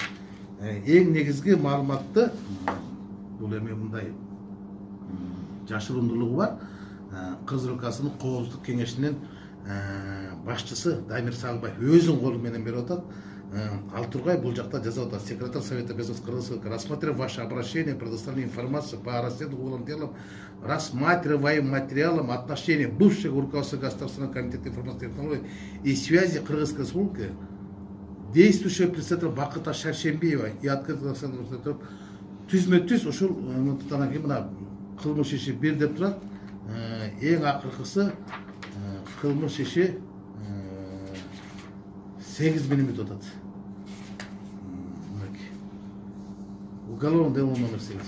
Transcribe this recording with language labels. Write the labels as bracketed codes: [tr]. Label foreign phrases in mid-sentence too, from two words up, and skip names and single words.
[ky] Эң негизги маалыматты бул эми мындай жашырундуулугу бар. Кыргыз Республикасынын коопсуздук кеңешинин башчысы Дамир Сагынбаев өзүнүн колу менен берип атат. Ал тургай бул жакта жазып атат: [ru] секретарь Совета Безопасности Кыргызстана, рассматривая ваше обращение, предоставление информации по расследованным делам, рассматриваем материалом отношения бывшего руководства Государственного комитета информационных технологий и связи Кыргызской Республики, действующего председателя Бакыта Шаршембиева и открытого [ky] түзмө-түз ушул мындан кийин мына кылмыш иши бир деп турат. Эң акыркысы кылмыш иши 8 миллиметр атат. [ru] Уголовное дело номер 8.